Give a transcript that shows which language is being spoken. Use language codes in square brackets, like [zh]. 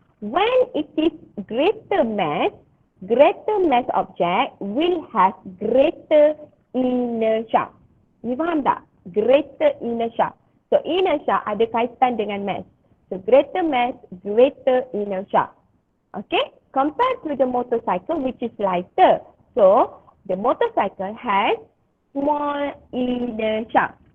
[en] When it is greater mass object will have greater inertia. You [ms] faham tak? [en] Greater inertia. [ms] So inertia ada kaitan dengan mass. [en] So greater mass, greater inertia. Okay? Compared to the motorcycle which is lighter. So the motorcycle has small inertia.